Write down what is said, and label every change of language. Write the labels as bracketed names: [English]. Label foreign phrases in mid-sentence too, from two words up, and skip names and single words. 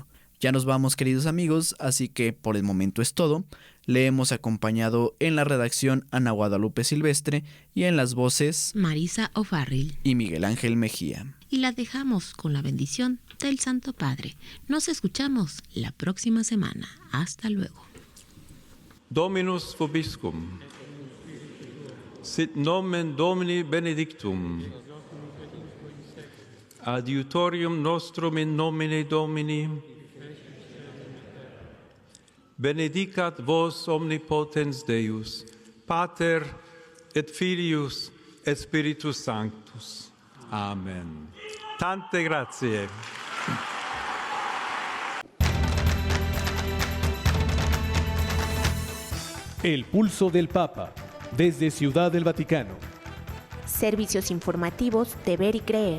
[Spanish] Ya nos vamos, queridos amigos, así que por el momento es todo. Le hemos acompañado en la redacción Ana Guadalupe Silvestre y en las voces Marisa O'Farrill y Miguel Ángel Mejía. Y la dejamos con la bendición del Santo Padre. Nos escuchamos la próxima semana. Hasta luego. [Latin] Dominus vobiscum. Sit nomen Domini benedictum. Adiutorium nostrum in nomine Domini. Benedicat vos omnipotens Deus, Pater et Filius et Spiritus Sanctus. [Italian] Amen. Tante grazie. [Spanish] El pulso del Papa, desde Ciudad del Vaticano. Servicios informativos de Ver y Creer.